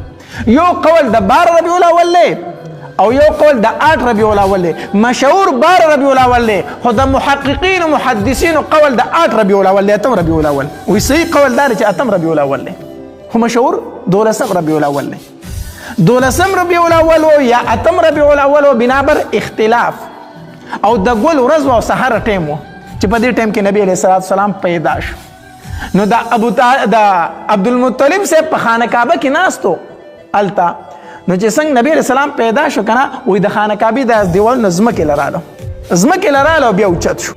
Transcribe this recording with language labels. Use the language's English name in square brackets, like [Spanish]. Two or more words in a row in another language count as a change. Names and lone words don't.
[Pashto] یو قول د 12 ربیع الاول دی او یو قول د 8 ربیع الاول دی. مشهور 12 ربیع الاول دی، خو د محققین و محدثینو قول د 8 ربیع الاول دی، 8 ربیع الاول. وی صحیح قول دا دی چې 8 ربیع الاول دی، خو مشهور 12 ربیع الاول دی. 12 ربیع الاول و یا 8 ربیع الاول و بنابر اختلاف. او د ګل ورځ و او سهار ټایم و چې په دې ټایم کې نبی [Arabic] علیه الصلات وسلام [Pashto] پیدا شو. نو د عبدالمطلب صاحب په خانه کعبه کې ناست و هلته. نو چې څنګه نبی [Arabic] علیه السلام [Pashto] پیدا شو که نه، وایي د خانه کعبې د دیوال نه ځمکې له راله، ځمکې له راله او بیا اوچت شو.